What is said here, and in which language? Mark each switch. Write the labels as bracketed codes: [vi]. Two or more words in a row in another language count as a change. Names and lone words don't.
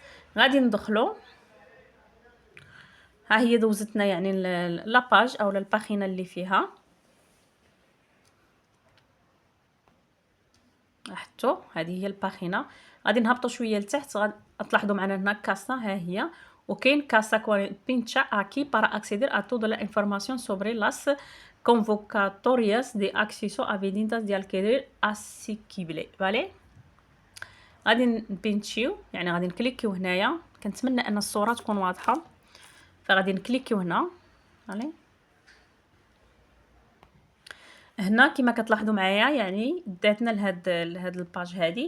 [ar] غادي ندخلوا، ها هي دوزتنا يعني لاباج او الباغينه اللي فيها. لاحظتوا هذه هي الباغينه. غادي نهبطوا شويه لتحت، تلاحظوا معنا هنا كاسا، ها هي. [es] وكاين casa pincha aquí para acceder a todo la información sobre las convocatorias de acceso a viviendas de alquiler asequible. [ar] فالي غادي نبينتشيو يعني غادي نكليكيو هنايا. كنتمنى ان الصوره تكون واضحه، فغادي نكليكيو هنا. فالي هنا كما كتلاحظوا معايا يعني داتنا لهاد الباج هادي.